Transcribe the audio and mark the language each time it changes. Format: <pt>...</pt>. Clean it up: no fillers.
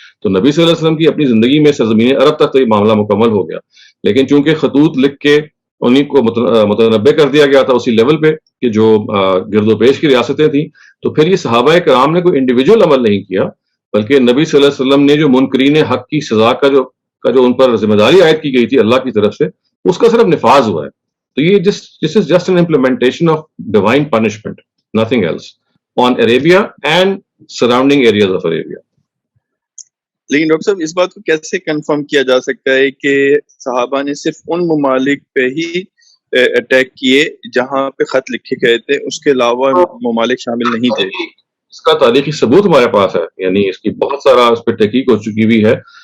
<ur>تو نبی صلی اللہ علیہ وسلم کی اپنی زندگی میں سرزمین عرب تک تو یہ معاملہ مکمل ہو گیا، لیکن چونکہ خطوط لکھ کے انہیں کو متنبع کر دیا گیا تھا اسی لیول پہ کہ جو گرد و پیش کی ریاستیں تھیں، تو پھر یہ صحابہ کرام نے کوئی انڈیویجول عمل نہیں کیا، بلکہ نبی صلی اللہ علیہ وسلم نے جو منکرین حق کی سزا کا جو ان پر ذمہ داری عائد کی گئی تھی اللہ کی طرف سے، اس کا صرف نفاذ ہوا ہے.</ur> <en>تو یہ this is just an implementation of divine punishment, nothing else, on Arabia and surrounding areas of Arabia.</en> <ur>لیکن ڈاکٹر صاحب اس بات کو کیسے کنفرم کیا جا سکتا ہے کہ صحابہ نے صرف ان ممالک پہ ہی اٹیک کیے جہاں پہ خط لکھے گئے تھے، اس کے علاوہ ممالک شامل نہیں تھے؟ اس کا تاریخی ثبوت ہمارے پاس ہے، یعنی اس کی بہت سارا اس پہ تحقیق ہو چکی بھی ہے.</ur>